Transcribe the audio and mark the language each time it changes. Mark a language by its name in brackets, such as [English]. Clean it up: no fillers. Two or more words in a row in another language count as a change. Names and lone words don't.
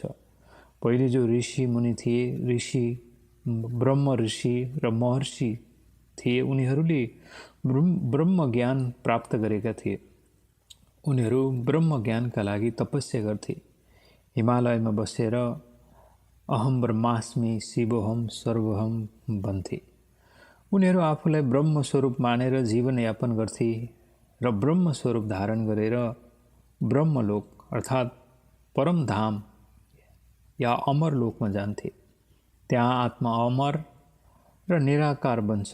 [Nepali] पहिले जो ऋषि मुनि थिए, ब्रह्म ऋषि र महर्षि थिए, उनीहरूले ब्रह्म ज्ञान प्राप्त गरेका थिए। उनीहरू ब्रह्म ज्ञानका लागि तपस्या गर्थे। हिमालयमा बसेर [Sanskrit] अहम ब्रह्मास्मि शिवोहम सर्वोहम [Nepali] भन्थे। उनीहरू आफूलाई ब्रह्म स्वरूप मानेर जीवनयापन गर्थे र ब्रह्म स्वरूप धारण गरेर ब्रह्मलोक अर्थात् परमधाम या अमरलोकमा जान्थे। त्यहाँ आत्मा अमर र निराकार बन्छ।